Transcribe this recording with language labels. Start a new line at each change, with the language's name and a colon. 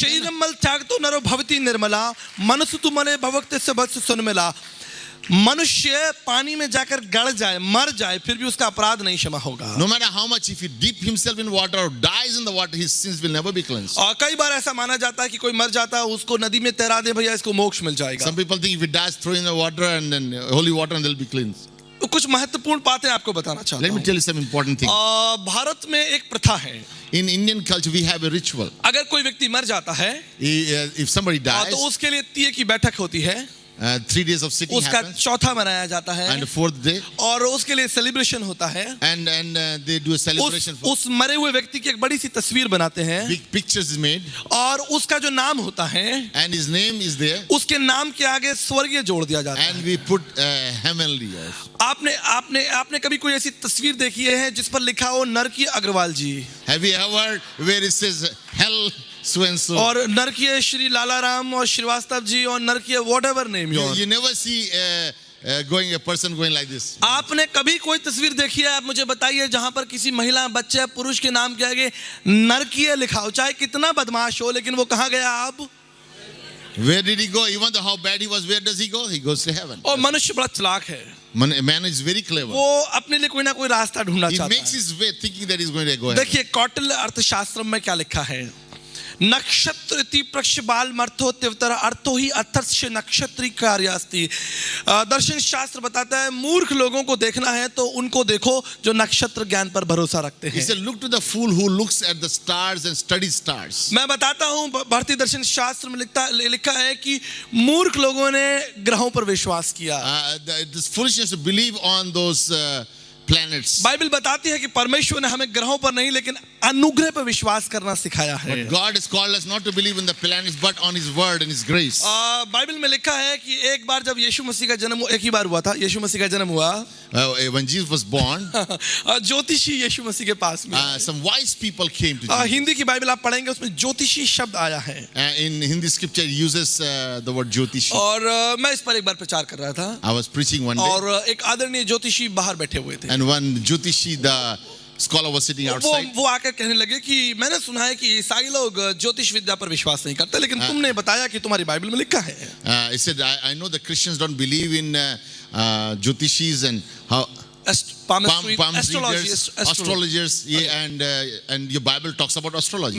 Sanskrit: शरीरम मल त्याग तो नरो भवती निर्मला मनसु तु मले भवक्ते से बस सुनमिला।
Hindi: मनुष्य पानी में जाकर गड़ जाए, मर जाए, फिर भी उसका अपराध नहीं क्षमा होगा।
English: No matter how much, if he dip himself in water or dies in the water, his sins will never be cleansed.
Hindi: और कई बार ऐसा माना जाता है कि कोई मर जाता है, उसको नदी में तैरा दे भैया, इसको मोक्ष मिल जाएगा।
English: Some people think if he dies, throw in the water and then holy water and they'll be cleansed.
Hindi: तो कुछ महत्वपूर्ण बातें आपको बताना चाहता
English: Let me
Hindi: हूँ।
English: tell you some important things.
Hindi: Bharat में एक प्रथा है,
English: In Indian culture, we have a ritual.
Hindi: अगर कोई व्यक्ति मर जाता है
English: If somebody dies,
Hindi: तो उसके लिए तीये की बैठक होती है,
English: 3 days of sitting
Hindi: उसका
English: happens,
Hindi: चौथा मनाया जाता है,
English: and the 4th day,
Hindi: और उसके लिए सेलिब्रेशन होता है।
English: and they do a celebration.
Hindi: उस मरे हुए व्यक्ति की एक बड़ी सी तस्वीर बनाते हैं,
English: Big pictures is made,
Hindi: और उसका जो नाम होता है
English: and his name is there,
Hindi: उसके नाम के आगे स्वर्गीय जोड़ दिया जाता है।
English: and we put heavenly.
Hindi: आपने कभी कोई ऐसी तस्वीर देखी है जिस पर लिखा हो नरकीय अग्रवाल जी,
English: Have you ever where it says hell so and so?
Hindi: और नरकीय श्री लालाराम और श्रीवास्तव जी, और नरकीय
English: whatever name yours? You never see a person going like this.
Hindi: आपने कभी कोई तस्वीर देखी है, आप मुझे बताइए, जहां पर किसी महिला, बच्चे, पुरुष के नाम के आगे नरकीय लिखा हो, चाहे कितना बदमाश हो, लेकिन वो कहाँ गया अब?
English: Where did he go? Even though how bad he was, where does he go? He goes to heaven.
Hindi: और मनुष्य बड़ा चालाक है,
English: Man is very clever.
Hindi: वो अपने लिए कोई ना कोई रास्ता ढूंढना
English: He
Hindi: चाहता
English: makes
Hindi: है।
English: his way thinking that he's going to go heaven.
Hindi: देखिए कौटिल्य अर्थशास्त्र में क्या लिखा है,
Sanskrit: नक्षत्र इति प्रक्षबाल मर्थो तिवतर अर्थो ही अथर्ष नक्षत्री कार्यास्ति।
Hindi: दर्शन शास्त्र बताता है मूर्ख लोगों को देखना है तो उनको देखो जो नक्षत्र ज्ञान पर भरोसा रखते
English: He
Hindi: हैं।
English: said, look to the fool who looks at the stars and studies stars.
Hindi: मैं बताता हूँ, भारतीय दर्शन शास्त्र में लिखा है कि मूर्ख लोगों ने ग्रहों पर विश्वास किया।
English: This foolishness to believe on those planets.
Hindi: Bible बताती है कि परमेश्वर ने हमें ग्रहों पर नहीं लेकिन अनुग्रह पर विश्वास करना सिखाया है।
English: But God has called us not to believe in the planets but on His word and His grace.
Hindi: Bible में लिखा है कि एक बार जब यीशु मसीह का जन्म, एक ही बार हुआ था, यीशु मसीह का जन्म हुआ,
English: When Jesus was born,
Hindi: ज्योतिषी यीशु मसीह के पास में,
English: some wise people came to Jesus.
Hindi: Hindi की बाइबल आप पढ़ेंगे उसमें ज्योतिषी शब्द आया है,
English: In Hindi scripture it uses the word Jyotishi.
Hindi: और मैं इस पर एक बार प्रचार कर रहा था,
English: I was preaching one day
Hindi: और एक आदरणीय ज्योतिषी बाहर बैठे हुए थे,
English: and one Jyotishi, the scholar, was sitting outside.
Hindi: वो आकर कहने लगे कि मैंने सुना है कि ईसाई लोग ज्योतिष विद्या पर विश्वास नहीं करते, लेकिन तुमने बताया कि तुम्हारी बाइबल में लिखा है।
English: He said, I know the Christians don't believe in Jyotishis and how palm readers, astrologers, yeah, and your Bible talks about astrology.